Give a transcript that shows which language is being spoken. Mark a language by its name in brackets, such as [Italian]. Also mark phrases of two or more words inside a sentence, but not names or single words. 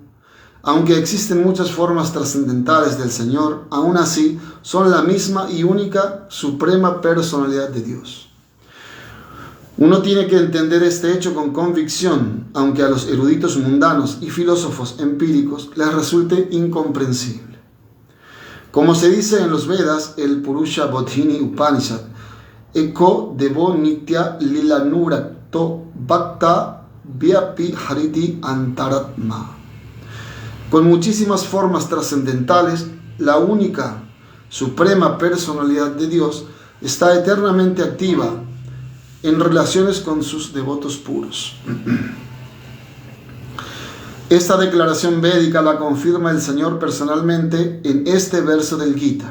[Spanish] Aunque existen muchas formas trascendentales del Señor, aún así son la misma y única suprema personalidad de Dios. Uno tiene que entender este hecho con convicción, aunque a los eruditos mundanos y filósofos empíricos les resulte incomprensible. Como se dice en los Vedas, el Purusha Bodhini Upanishad, [Sanskrit] एको देवो नित्य लीलानुरक्तो भक्त व्यापी हरिति अन्तरात्मा. [Spanish] Con muchísimas formas trascendentales, la única suprema personalidad de Dios está eternamente activa en relaciones con sus devotos puros. Esta declaración védica la confirma el Señor personalmente en este verso del Gita.